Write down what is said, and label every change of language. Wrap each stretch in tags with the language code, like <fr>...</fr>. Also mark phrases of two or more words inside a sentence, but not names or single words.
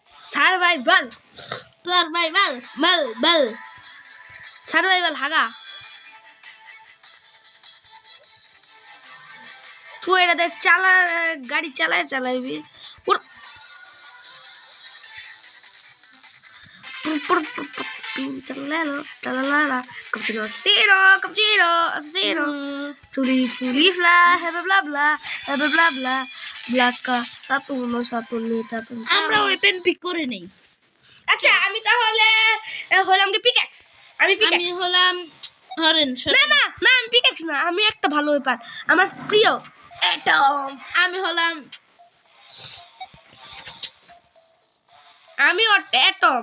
<bn>সারভাইভাল হাগা। তুই এটাতে গাড়ি চালাইবি। Cappuccino, assassino. Fully fly, bla bla, bla bla. Blacka 1112 আমরা</bn> <en>weapon pick</en> <bn>করে নেই। আচ্ছা আমি তাহলে হলাম কি পিক্যাক্স। আমি আমি পিক্যাক্স। হলাম হরেন। না না না আমি পিক্যাক্স না, আমি একটা ভালো ওয়েপন আমার প্রিয় অ্যাটম। আমি হলাম আমি অ্যাটম।</bn>